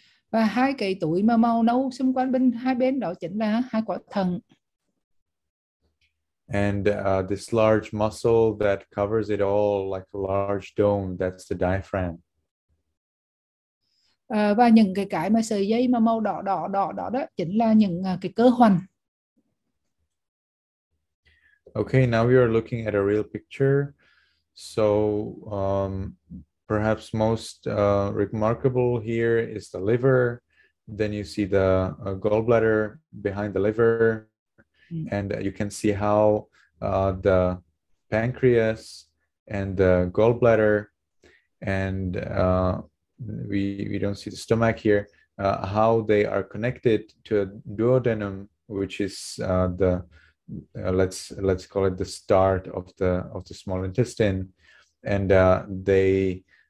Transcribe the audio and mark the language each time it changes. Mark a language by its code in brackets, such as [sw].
[vi] Và hai cái túi mà màu nâu xung quanh hai bên đó chính là hai quả thận. [en] And this large muscle that covers it all like a large dome, that's the diaphragm. [vi] Và những cái mà sợi dây mà màu đỏ đó chính là những cái cơ hoành. [en] Okay, now we are looking at a real picture. So perhaps most remarkable here is the liver. Then you see the gallbladder behind the liver. And you can see how the pancreas and the gallbladder, and we don't see the stomach here, how they are connected to a duodenum, which is let's call it the start of the small intestine, and they